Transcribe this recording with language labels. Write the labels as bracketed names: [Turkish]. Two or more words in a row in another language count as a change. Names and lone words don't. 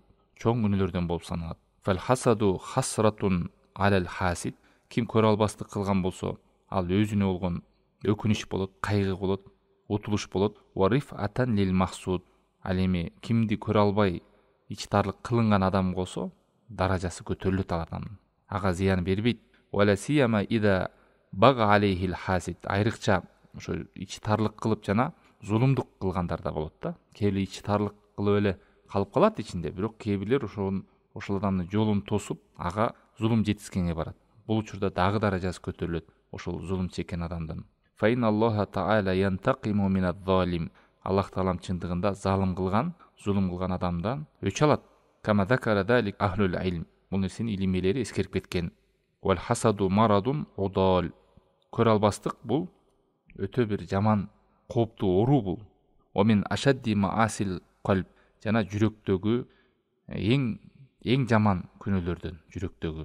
[Kyrgyz] Чоң күнөөлөрдөн болуп саналат. [Arabic] فالحسد حسرة على الحاسد. [Kyrgyz] Ким көрө албастык кылган болсо, ал өзүнө болгон өкүнүч болот, кайгы болот, утулуш болот. [Arabic] ورفعة للمحسود. [Kyrgyz] Ал эми кимди көрө албай ичтарлык кылынган адам болсо, даражасы көтөрүлөт ал адамдын. Ага зыян бербейт. [Arabic] ولا سيما إذا بغى عليه الحاسد. [Kyrgyz] Айрыкча ошо ичтарлык кылып жана зулумдук кылгандарда болот да. Кээ бир ичтарлык кылып эле калып калат ичинде, бирок кээ бирлер ошол адамдын жолун тосуп, ага зулум жеткизгенге барат. Бул учурда дагы даражасы көтөрүлөт ошол зулум чеккен адамдын. [Arabic] فإن الله تعالى ينتقم من الظالم. [Kyrgyz] Аллах таалам чындыгында залым кылган, зулум кылган адамдан өч алат. [Arabic] كما ذكر ذلك أهل العلم. [Kyrgyz] Бул нерсени илим ээлери эскерип кеткен. [Arabic] والحسد مرض عضال. [Kyrgyz] Көрө албастык бул өтө бир жаман, кооптуу оору бул. [Arabic] ومن أشد معاصي القلب. [Kyrgyz] Жана жүрөктөгү эң жаман күнөөлөрдөн, жүрөктөгү.